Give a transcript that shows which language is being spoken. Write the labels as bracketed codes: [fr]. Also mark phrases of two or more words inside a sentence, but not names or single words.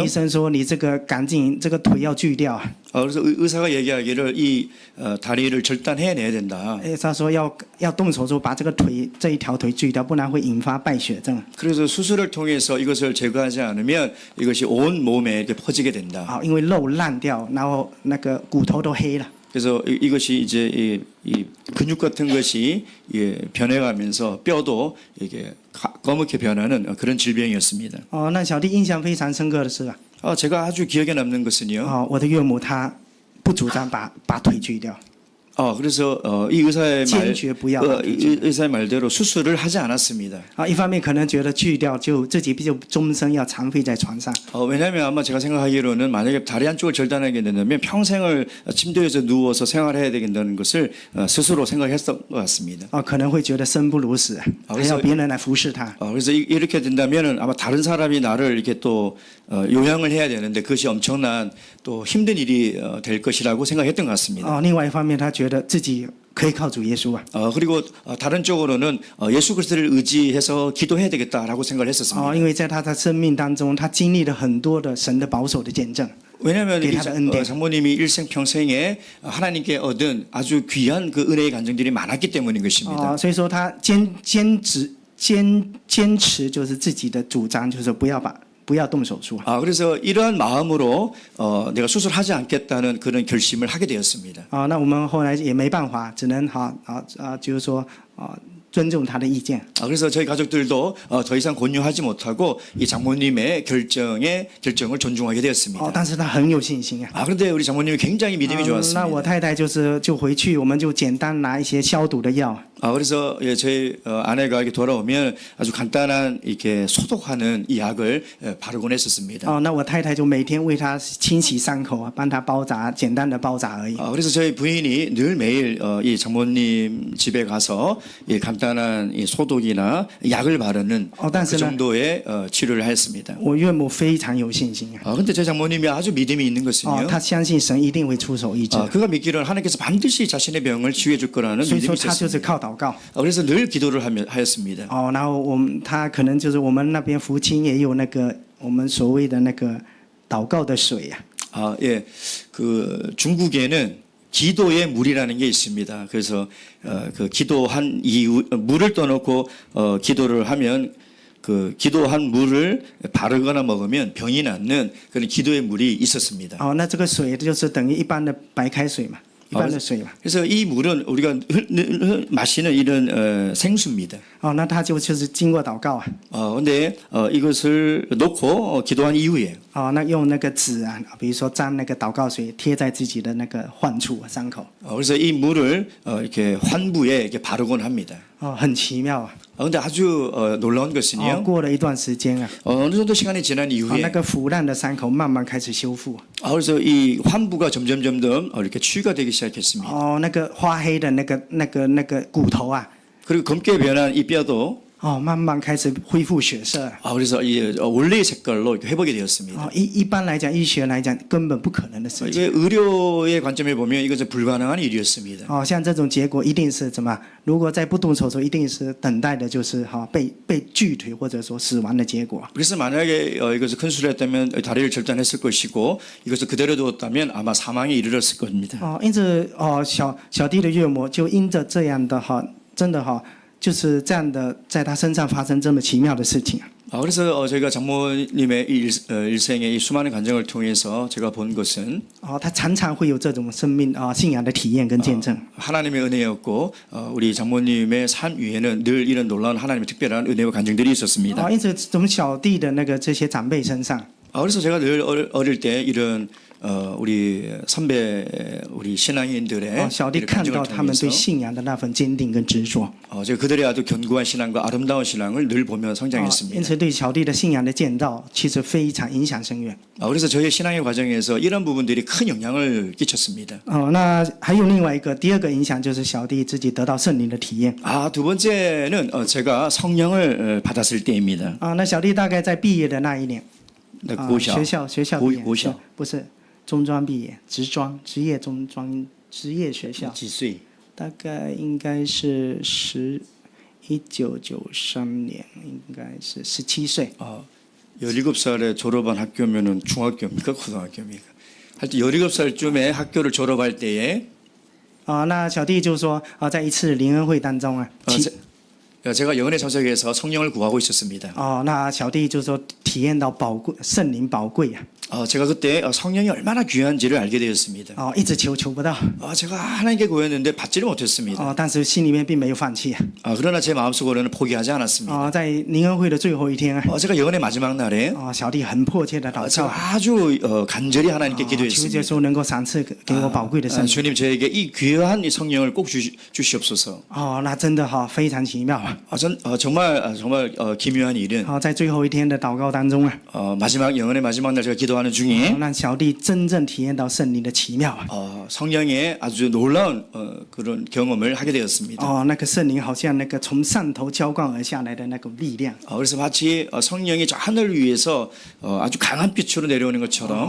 [zh] 医生说你这个赶紧这个腿要锯掉。 [ko] 그래서 의사가 얘기하기를 이 다리를 절단해내야 된다. [zh] 他说要动手术把这个腿这一条腿锯掉，不然会引发败血症。 [ko] 그래서 수술을 통해서 이것을 제거하지 않으면 이것이 온 몸에 이렇게 퍼지게 된다. [zh] 啊，因为肉烂掉，然后那个骨头都黑了。 [ko] 그래서 이것이 이제 이 근육 같은 것이 변해가면서 뼈도 이게 검게 변하는 그런 질병이었습니다. [zh] 哦，那小弟印象非常深刻的是啊， [ko] 제가 아주 기억에 남는 것은요. [zh] 哦，我的岳母她不主张把腿锯掉， [ko] 그래서 이 의사의 [zh] 坚决不要把腿锯掉。 [ko] 의사의 말대로 수술을 하지 않았습니다. [zh] 啊，一方面可能觉得锯掉就自己就终身要残废在床上。 [ko] 왜냐하면 아마 제가 생각하기로는 만약에 다리 한쪽을 절단하게 된다면 평생을 침대에서 누워서 생활해야 되겠다는 것을 스스로 생각했던 것 같습니다. [zh] 哦，可能会觉得生不如死，还要别人来服侍他。 [ko] 그래서 이렇게 된다면 아마 다른 사람이 나를 이렇게 또 요양을 해야 되는데 그것이 엄청난 또 힘든 일이 될 것이라고 생각했던 것 같습니다. [zh] 哦，另外一方面他觉得自己可以靠主耶稣啊。 [ko] 그리고 다른 쪽으로는 예수 그리스도를 의지해서 기도해야 되겠다라고 생각을 했었습니다. [zh] 哦，因为在他的生命当中，他经历了很多的神的保守的见证。 [ko] 왜냐하면 이 기타의 은혜. 장모님이 일생 평생에 하나님께 얻은 아주 귀한 그 은혜의 간증들이 많았기 때문인 것입니다. [zh] 哦，所以说他坚持就是自己的主张，就是不要动手术。 [ko] 그래서 이러한 마음으로 내가 수술하지 않겠다는 그런 결심을 하게 되었습니다. [zh] 哦，那我们后来也没办法，只能就是说尊重他的意见。 [ko] 그래서 저희 가족들도 더 이상 권유하지 못하고 이 장모님의 결정을 존중하게 되었습니다. [zh] 哦，但是他很有信心啊。 [ko] 그런데 우리 장모님이 굉장히 믿음이 [zh] 那 [ko] 좋았습니다. [zh] 我太太就回去，我们就简单拿一些消毒的药。 [ko] 그래서 저희 아내가 이렇게 돌아오면 아주 간단한 이렇게 소독하는 이 약을 바르곤 했었습니다. [zh] 哦，那我太太就每天为他清洗伤口啊，帮他包扎，简单的包扎而已。 [ko] 그래서 저희 부인이 늘 매일 이 장모님 집에 가서 이 간단한 이 소독이나 약을 바르는 그 정도의 치료를 했습니다. [zh] 我岳母非常有信心啊。 [ko] 근데 제 장모님이 아주 믿음이 있는 哦， 것은요. [zh] 他相信神一定会出手医治， [ko] 그가 믿기를 하나님께서 반드시 자신의 병을 치유해 줄 거라는 [zh] 所以 [ko] 믿음이 [zh] 说他就是 [ko] 있었습니다. [zh] 靠祷告。 [ko] 그래서 늘 기도를 하였습니다. [zh] 哦，然后他可能就是我们那边福清也有那个我们所谓的那个祷告的水啊。 [ko] 예, 그 중국에는 기도의 물이라는 게 있습니다. 그래서 그 기도한 이후 물을 떠놓고 기도를 하면 그 기도한 물을 바르거나 먹으면 병이 낫는 그런 기도의 물이 있었습니다. [zh] 哦，那这个水就是等于一般的白开水嘛，一般的水嘛。 [ko] 그래서 이 물은 우리가 마시는 이런 생수입니다. [zh] 哦，那他就是经过祷告啊。 [ko] 근데 이것을 놓고 기도한 이후에 [zh] 哦，那用那个纸啊，比如说沾那个祷告水贴在自己的那个患处伤口。 [ko] 그래서 이 물을 이렇게 환부에 이렇게 바르곤 합니다. [zh] 哦，很奇妙啊。 [ko] 근데 아주 놀라운 哦， 것은요. [zh] 过了一段时间啊， [ko] 어느 정도 시간이 지난 哦， 이후에 [zh] 那个腐烂的伤口慢慢开始修复。 [ko] 그래서 이 환부가 점점 이렇게 치유가 되기 시작했습니다. [zh] 哦，那个花黑的那个骨头啊， [ko] 그리고 검게 변한 이 뼈도 [zh] 哦，慢慢开始恢复血色。 [ko] 그래서 이 원래의 색깔로 이렇게 회복이 되었습니다. [zh] 哦，一般来讲，医学来讲根本不可能的事情。 [ko] 이게 의료의 관점에 보면 이것은 불가능한 일이었습니다. [zh] 哦，像这种结果一定是怎么？如果再不动手术，一定是等待的就是被锯腿或者说死亡的结果。 [ko] 그래서 만약에 이것을 큰 수를 했다면 다리를 절단했을 것이고 이것을 그대로 두었다면 아마 사망에 이르렀을 겁니다. [zh] 哦，因此哦，小弟的岳母就因着这样的真的就是这样的，在他身上发生这么奇妙的事情。 [ko] 그래서 저희가 장모님의 일생의 이 수많은 간증을 통해서 제가 본 것은 [zh] 哦，他常常会有这种信仰的体验跟见证。 [ko] 하나님의 은혜였고 우리 장모님의 삶 위에는 늘 이런 놀라운 하나님의 특별한 은혜와 간증들이 있었습니다. [zh] 哦，因此从小弟的这些长辈身上， [ko] 그래서 제가 늘 어릴 때 이런 우리 선배 우리 신앙인들의 [zh] 小弟 [ko] 이런 [zh] 看到 [ko] 간증을 [zh] 他们对 [ko] 통해서 [zh] 信仰的那份坚定跟执着， [ko] 제가 그들의 아주 견고한 신앙과 아름다운 신앙을 늘 보며 [zh] 因 [ko] 성장했습니다. [zh] 此对小弟的信仰的建造其实非常影响深远。 [ko] 그래서 저의 신앙의 과정에서 이런 부분들이 큰 영향을 끼쳤습니다. [zh] 那还有另外一个第二个影响就是小弟自己得到圣灵的体验。 [ko] 두 번째는 제가 성령을 받았을 때입니다. [zh] 那小弟大概在毕业的那一年， [ko] 고시 [zh] 学校毕业，国小不是中专毕业，职业中专职业学校，几岁？大概应该是1993年，应该是17岁。 [ko] 17살에 졸업한 학교면은 중학교입니까? 고등학교입니까? 하여튼 17살쯤에 학교를 졸업할 때에 [zh] 那小弟就说在一次灵恩会当中 [ko] 제가 영혼의 사석에서 성령을 구하고 있었습니다. [zh] 那小弟就说体验到圣灵宝贵啊。 [ko] 제가 그때 성령이 얼마나 귀한지를 알게 되었습니다. [zh] 一直求不到。 [ko] 제가 하나님께 구했는데 받지를 못했습니다. [zh] 但是心里面并没有放弃。 [ko] 그러나 제 마음속으로는 포기하지 않았습니다. [zh] 在灵恩会的最后一天 [ko] 제가 영혼의 마지막 날에 [zh] 小弟很迫切的祷 [ko] 제가 [zh] 告， [ko] 아주 간절히 하나님께 [zh] 求耶 [ko] 기도했습니다. [zh] 稣能够赏赐给我宝贵的圣灵。 [ko] 주님 저에게 이 귀한 이 성령을 꼭 주시옵소서. [zh] 那真的非常奇妙。 [ko] 정말 기묘한 일은 [zh] 在最后一天的祷告当中 [ko] 영혼의 마지막 날 제가 기도하는 중에 [zh] 让小弟真正体验到圣灵的奇妙。 [ko] 성령의 아주 놀라운 그런 경험을 하게 되었습니다. [zh] 那个圣灵好像那个从上头浇灌而下来的那种力量。 [ko] 그래서 마치 성령이 저 하늘 위에서 아주 강한 빛으로 내려오는 것처럼